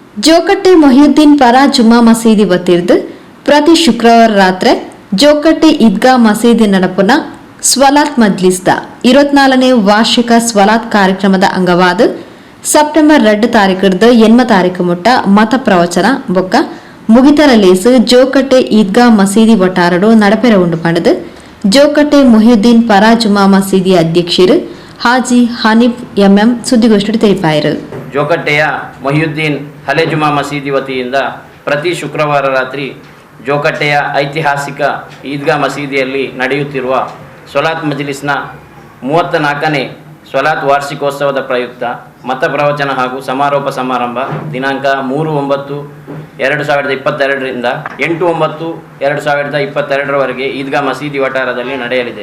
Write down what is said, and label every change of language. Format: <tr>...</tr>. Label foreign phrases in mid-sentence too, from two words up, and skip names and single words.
<tcy>ಜೋಕಟ್ಟೆ ಮೊಹಿಯುದ್ದೀನ್ ಪರ ಜುಮ್ಮಾ ಮಸೀದಿ ವತಿರ್ದು ಪ್ರತಿ ಶುಕ್ರವಾರ ರಾತ್ರಿ ಜೋಕಟ್ಟೆ ಈದ್ಗಾ ಮಸೀದಿ ನಡಪುನ ಸ್ವಲಾತ್ ಮಜ್ಲಿಸ್ದ 24ನೇ ವಾರ್ಷಿಕ ಸ್ವಲಾತ್ ಕಾರ್ಯಕ್ರಮದ ಅಂಗವಾದ ಸೆಪ್ಟೆಂಬರ್ 2 ತಾರೀಖದ 8 ತಾರೀಖು ಮುಟ್ಟ ಮತ ಪ್ರವಚನ ಬೊಕ್ಕ ಮುಗಿತರ ಲೇಸು ಜೋಕಟ್ಟೆ ಈದ್ಗಾ ಮಸೀದಿ ಒಟ್ಟಾರಡು ನಡಪೆರ ಉಂಡು ಪಂಡದು ಜೋಕಟ್ಟೆ ಮೊಹಿಯುದ್ದೀನ್ ಪರ ಜುಮ್ಮಾ ಮಸೀದಿ ಅಧ್ಯಕ್ಷರು ಹಾಜಿ ಹನೀಫ್ ಎಂಎಂ ಸುದ್ದಿಗೋಷ್ಠಿ ತಿಳಿಪಾಯರು.</tcy> <kn>ಜೋಕಟ್ಟೆಯ ಮೊಹಿಯುದ್ದೀನ್ ಹಳೆ ಜುಮಾ ಮಸೀದಿ ವತಿಯಿಂದ ಪ್ರತಿ ಶುಕ್ರವಾರ ರಾತ್ರಿ ಜೋಕಟ್ಟೆಯ ಐತಿಹಾಸಿಕ ಈದ್ಗಾ ಮಸೀದಿಯಲ್ಲಿ ನಡೆಯುತ್ತಿರುವ ಸ್ವಲಾತ್ ಮಜ್ಲಿಸ್ನ 34ನೇ ಸ್ವಲಾತ್ ವಾರ್ಷಿಕೋತ್ಸವದ ಪ್ರಯುಕ್ತ ಮತ ಪ್ರವಚನ ಹಾಗೂ ಸಮಾರೋಪ ಸಮಾರಂಭ ದಿನಾಂಕ 3/9/2022ರಿಂದ 8/9/2022ರವರೆಗೆ ಈದ್ಗಾ ಮಸೀದಿ ವಠಾರದಲ್ಲಿ ನಡೆಯಲಿದೆ.</kn>